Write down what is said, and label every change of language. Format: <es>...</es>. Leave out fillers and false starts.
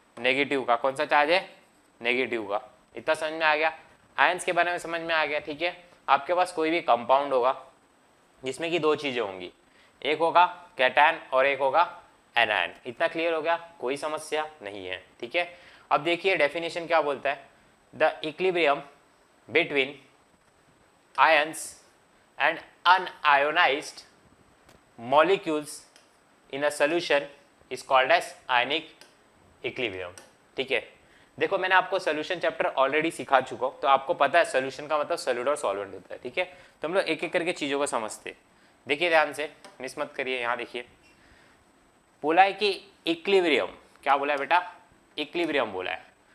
<hi>Negative का. कौन सा चार्ज है? नेगेटिव का. इतना समझ में आ गया. आयंस के बारे में समझ में आ गया, ठीक है. आपके पास कोई भी कंपाउंड होगा जिसमें कि दो चीजें होंगी, एक होगा कैटायन और एक होगा एनायन. इतना क्लियर हो गया? कोई समस्या नहीं है, ठीक है. अब देखिए डेफिनेशन क्या बोलता है.</hi> <en>the equilibrium between ions and unionized molecules in a solution is called as ionic equilibrium,</en> <hi>ठीक है. देखो, मैंने आपको सोल्यूशन चैप्टर ऑलरेडी सिखा चुका हूँ, तो आपको पता है सोल्यूशन का मतलब सॉलिड और सॉल्वेंट होता है, ठीक है. तो हम लोग एक एक करके चीज़ों को समझते. देखिए ध्यान से, मिस मत करिए. यहाँ देखिए, बोला है कि इक्विलिब्रियम. क्या बोला है बेटा? इक्विलिब्रियम बोला है.</hi>